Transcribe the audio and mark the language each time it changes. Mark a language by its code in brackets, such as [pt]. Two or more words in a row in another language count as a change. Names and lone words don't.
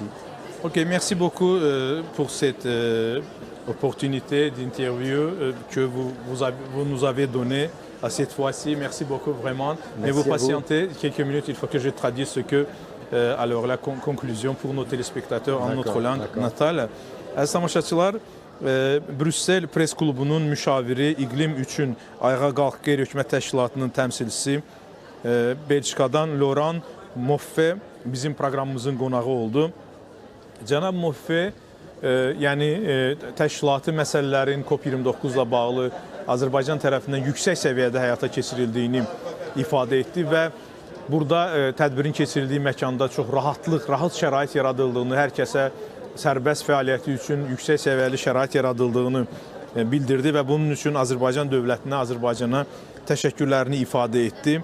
[fr] Ok, merci beaucoup pour cette opportunité d'interview que vous nous avez donnée à cette fois-ci. Merci beaucoup vraiment. Mais vous patientez quelques minutes, il faut que je traduise ce que, alors la conclusion pour nos téléspectateurs en notre langue natale. [az] Əziz tamaşaçılar, Brüssel Press Klubunun müşaviri, İqlim üçün Ayağa Qalx Qeyri-Hökumət Təşkilatının təmsilçisi Belçikadan Laurent Moffe bizim proqramımızın qonağı oldu. Cənab Moffe, yəni təşkilati məsələlərin COP29 ilə bağlı Azərbaycan tərəfindən yüksək səviyyədə həyata keçirildiyini ifadə etdi və burada tədbirin keçirildiyi məkanda çox rahat şərait yaradıldığını, hər kəsə sərbəst fəaliyyəti üçün yüksək səviyyəli şərait yaradıldığını bildirdi və bunun üçün Azərbaycan dövlətinə, Azərbaycana təşəkkürlərini ifadə etdi.